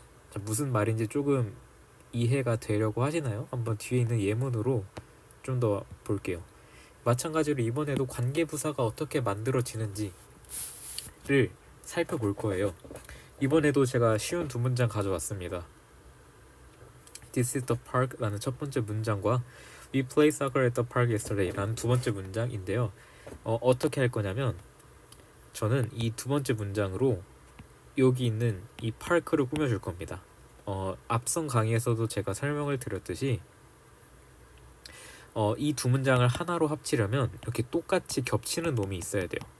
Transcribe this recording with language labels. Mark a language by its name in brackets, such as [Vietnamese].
[Korean] 자, 무슨 말인지 조금 이해가 되려고 하시나요? 한번 뒤에 있는 예문으로 좀 더 볼게요. 마찬가지로 이번에도 관계 부사가 어떻게 만들어지는지를 살펴볼 거예요. 이번에도 제가 쉬운 두 문장 가져왔습니다. [English] This is the park [Korean] 라는 첫 번째 문장과 [English] We played soccer at the park yesterday [Korean] 라는 두 번째 문장인데요. 어떻게 할 거냐면 저는 이 두 번째 문장으로 여기 있는 이 파크를 꾸며줄 겁니다. 앞선 강의에서도 제가 설명을 드렸듯이 이 두 문장을 하나로 합치려면 이렇게 똑같이 겹치는 놈이 있어야 돼요.